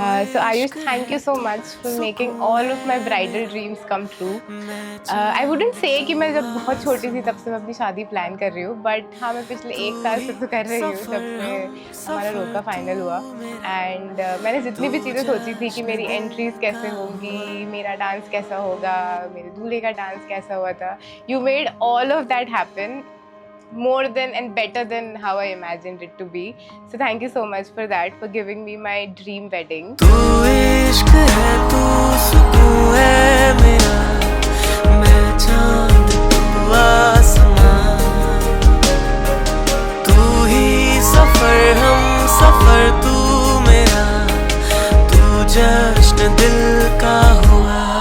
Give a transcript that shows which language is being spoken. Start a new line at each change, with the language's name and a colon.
English: So Ayush, thank you so much for making all of my bridal dreams come true. I wouldn't say
Hindi: कि मैं जब बहुत छोटी थी तब से मैं अपनी शादी प्लान कर रही हूँ, बट हाँ मैं पिछले 1 साल से तो कर रही हूँ जब से हमारा रोका फाइनल हुआ। एंड मैंने जितनी भी चीज़ें सोची थी कि मेरी एंट्रीज कैसे होंगी, मेरा डांस कैसा होगा, मेरे दूल्हे का डांस कैसा हुआ था,
English: you made all of that happen more than and better than how I imagined it to be. So thank you so much for that, for giving me my dream wedding.
Hindi: तू इश्क है, तू सुकून है मेरा, मैं चांद तू आसमां, तू ही सफर हम सफर, तू मेरा, तू जश्न दिल का हुआ।